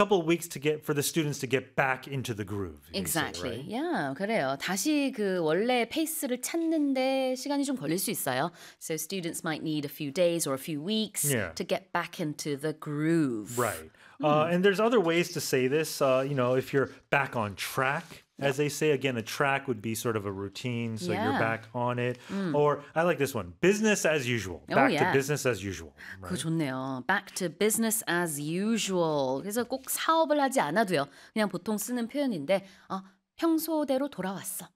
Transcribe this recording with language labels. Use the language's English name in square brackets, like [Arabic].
[English] couple of weeks to get for the students to get back into the groove. Exactly. Say, right? Yeah, [Korean] 그래요. 다시 그 원래 페이스를 찾는데 시간이 좀 걸릴 수 있어요. [English] So students might need a few days or a few weeks yeah. to get back into the groove. Right. And there's other ways to say this. You know, if you're back on track. As they say, again, a track would be sort of a routine, so yeah. you're back on it. Mm. Or, I like this one, business as usual. Back oh, yeah. to business as usual. Right? [Korean] 그거 좋네요. [English] Back to business as usual. [Korean] 그래서 꼭 사업을 하지 않아도요. 그냥 보통 쓰는 표현인데, 아, 평소대로 돌아왔어.